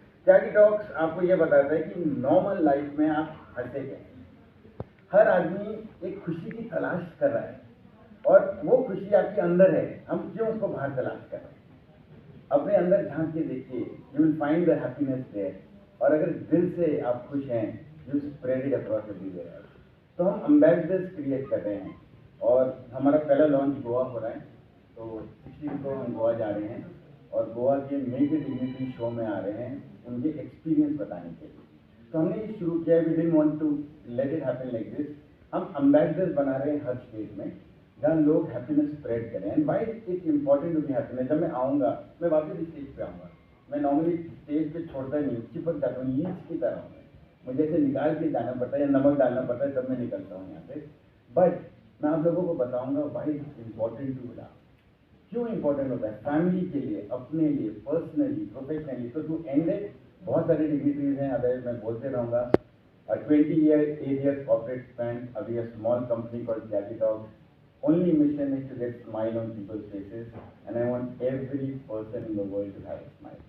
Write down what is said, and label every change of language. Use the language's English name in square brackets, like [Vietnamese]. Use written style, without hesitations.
[Hindi] त्यागी talks आपको ये बताता है कि नॉर्मल लाइफ में आप हंसे कैसे। हर आदमी एक खुशी की तलाश कर रहा है और वो खुशी आपके अंदर है, हम क्यों उसको बाहर तलाश कर रहे हैं। अपने अंदर झांक के देखिए, [English] You will find the happiness there. [Hindi] और अगर दिल से आप खुश हैं [English] you spread it across everywhere else. [Hindi] तो हम एम्बेसडर्स क्रिएट कर रहे हैं और हमारा पहला लॉन्च गोवा हो रहा है, तो 16 को हम गोवा जा रहे हैं और गोवा के मेजर डिग्निटरी शो में आ रहे हैं उनके एक्सपीरियंस बताने के लिए। तो हमने ये शुरू किया, [English] We didn't want to let it happen like this. [Hindi] हम एम्बेसडर्स बना रहे हैं हर स्टेट में जहाँ लोग हैप्पीनेस स्प्रेड करें। [English] And why it's important to be happiness. [Hindi] जब मैं आऊँगा, मैं वापस स्टेज पे आऊँगा, मैं नॉर्मली स्टेज पे छोड़ता नहीं, चिपक जाता हूँ, लीच की तरह हूँ। मुझे ऐसे निकाल के जाना पड़ता है या नमक डालना पड़ता है, तब मैं निकलता हूँ यहाँ से। बट मैं आप लोगों को बताऊँगा [English] Why it's important to laugh. [Hindi] क्यों इंपॉर्टेंट होता है फैमिली के लिए, अपने लिए, पर्सनली, प्रोफेशनली। तो [English] to end it, [Hindi] बहुत सारे डिग्निटरीज हैं, अदर मैं बोलते रहूँगा। [English] 20 years corporate span, [Hindi] अभी [English] a small company called Galatalk. Only mission is to get smile on people's faces, and I want every person in the world to have a smile.